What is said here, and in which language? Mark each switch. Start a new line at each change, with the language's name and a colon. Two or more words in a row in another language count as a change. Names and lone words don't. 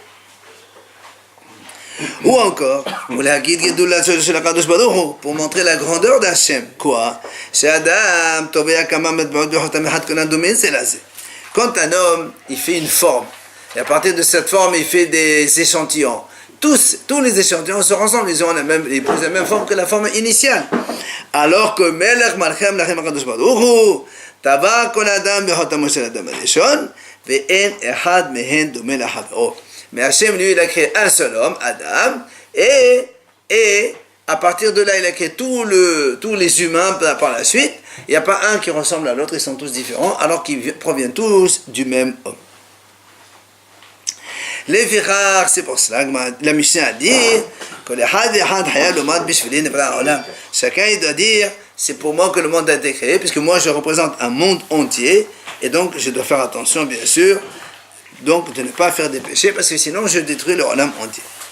French: Ou encore, pour montrer la grandeur d'Hachem, quoi? Quand un homme, il fait une forme, et à partir de cette forme, il fait des échantillons. Tous les échantillons se ressemblent, ils posent la même forme que la forme initiale. Alors que
Hebrew: מלך מלכי המלכים הקדוש ברוך הוא, טבע כל אדם בחותם של אדם הראשון, ואין אחד מהן דומה לחברו.
French: Mais Hachem, lui, il a créé un seul homme, Adam, et à partir de là, il a créé tous les humains par la suite. Il n'y a pas un qui ressemble à l'autre, ils sont tous différents, alors qu'ils proviennent tous du même homme. Les Fichar, c'est pour cela que la Mishnah a dit que chacun il doit dire c'est pour moi que le monde a été créé, puisque moi je représente un monde entier, et donc je dois faire attention, bien sûr, donc de ne pas faire des péchés, parce que sinon je détruis le Olam entier.